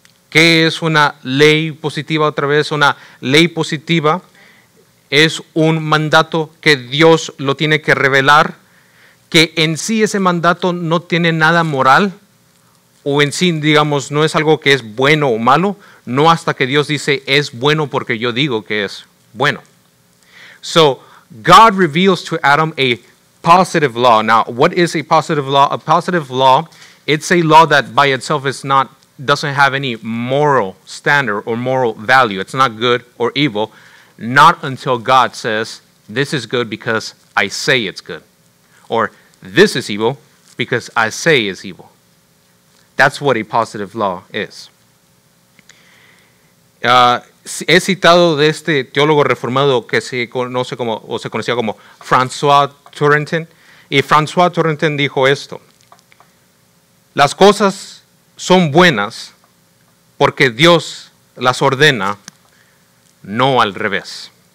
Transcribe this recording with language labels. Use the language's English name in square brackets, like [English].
[Spanish] ¿Qué es una ley positiva? Otra vez, una ley positiva es un mandato que Dios lo tiene que revelar, que en sí ese mandato no tiene nada moral, o en sí, digamos, no es algo que es bueno o malo, no hasta que Dios dice es bueno porque yo digo que es bueno. [English] So, God reveals to Adam a positive law. Now, what is a positive law? A positive law, it's a law that by itself doesn't have any moral standard or moral value. It's not good or evil, not until God says, this is good because I say it's good. Or this is evil because I say it's evil. That's what a positive law is. [Spanish] He citado de este teólogo reformado que se conoce como, o se conocía como François Torrentin, y François Torrentin dijo esto: las cosas son buenas porque Dios las ordena, no al revés.